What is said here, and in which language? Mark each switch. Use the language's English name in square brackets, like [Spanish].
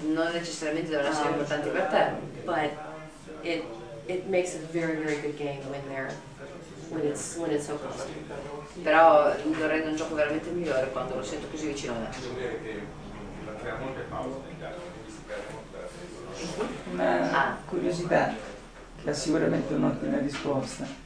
[Italian] Non necessariamente devono essere importanti per te, [English] but it makes a very, very good game when it's so close to you. [Italian] però lo rende un gioco veramente migliore quando lo sento così vicino a me. Una curiosità che ha sicuramente un'ottima risposta.